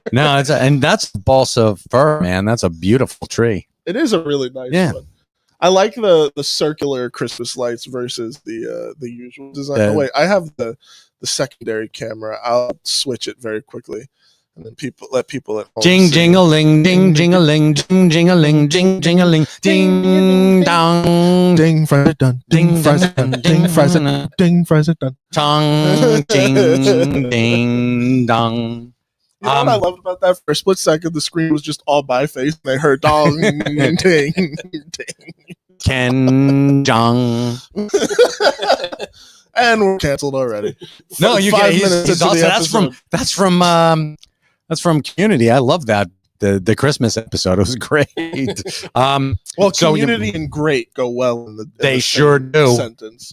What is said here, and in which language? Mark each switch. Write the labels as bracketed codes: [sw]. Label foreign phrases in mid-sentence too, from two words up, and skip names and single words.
[en] No, and that's balsa of fir, man. That's a beautiful tree. It is a really nice one. I like the circular Christmas lights versus the usual design. Wait, I have the secondary camera. I'll switch it very quickly, and then let people at home. Jing jingling, ding jingling, jing jingling, jing jingling, ding dong, ding fries are done, ding fries are done, ding fries are done, ding fries are done. Tong, ding, ding dong. You know what I loved about that? For a split second, the screen was just all by face, and they heard dong, ding, ding. Ken Jong. And we're canceled already. No, you get. He's awesome. That's from Community. I love that. The Christmas episode. It was great. Well, Community and great go well in the they sure do. Sentence.